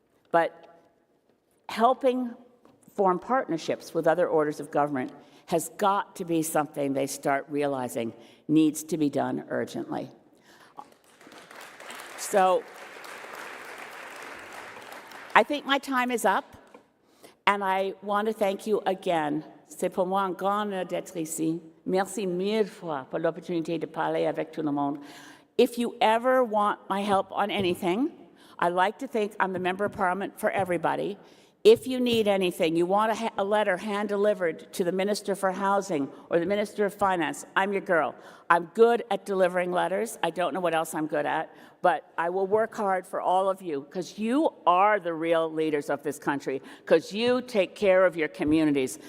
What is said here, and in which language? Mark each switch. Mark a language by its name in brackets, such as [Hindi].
[English] But helping form partnerships with other orders of government has got to be something they start realizing needs to be done urgently. So I think my time is up, and I want to thank you again. [French] C'est pour moi un grand honneur d'être ici. Merci mille fois pour l'opportunité de parler avec tout le monde. [English] If you ever want my help on anything, I like to think I'm the member of parliament for everybody. If you need anything, you want a letter hand-delivered to the Minister for Housing or the Minister of Finance, I'm your girl. I'm good at delivering letters. I don't know what else I'm good at, but I will work hard for all of you, because you are the real leaders of this country, because you take care of your communities.